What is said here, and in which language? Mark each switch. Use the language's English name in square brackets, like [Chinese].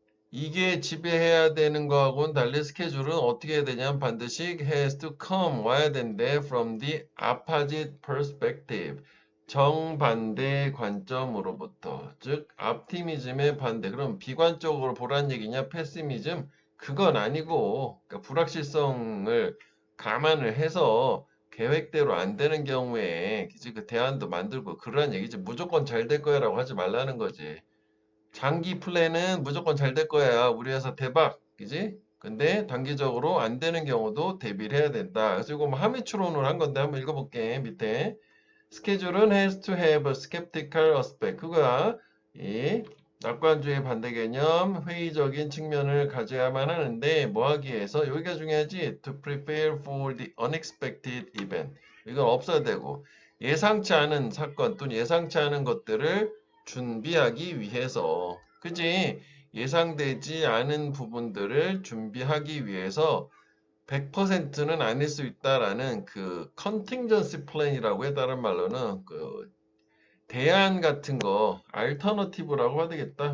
[Korean] 이게 지배해야 되는 거하고는 달리 스케줄은 어떻게 해야 되냐면 반드시 [English] has to come [Korean] 와야 된대 [English] from the opposite perspective [Korean] 정반대 관점으로부터 즉 optimism의 반대 그럼 비관적으로 보란 얘기냐 pessimism 그건 아니고 그러니까 불확실성을 감안을 해서 계획대로 안 되는 경우에 그치? 그 대안도 만들고 그러한 얘기지 무조건 잘 될 거야라고 하지 말라는 거지. 장기 플랜은 무조건 잘 될 거야. 우리 회사 대박. 그지? 근데 단기적으로 안 되는 경우도 대비를 해야 된다. 그래서 이거 뭐 함의추론을 한 건데 한번 읽어볼게. 밑에. 스케줄은 [English] has to have a skeptical aspect. [Korean] 그거야. 이 낙관주의 반대 개념, 회의적인 측면을 가져야만 하는데 뭐 하기 위해서 여기가 중요하지. [English] To prepare for the unexpected event. [Korean] 이건 없어야 되고 예상치 않은 사건 또는 예상치 않은 것들을 준비하기 위해서 그지? 예상되지 않은 부분들을 준비하기 위해서 100%는 아닐 수 있다라는 그 컨팅전시 플랜이라고 해 다른 말로는 그 대안 같은 거 알터너티브라고 해야 되겠다.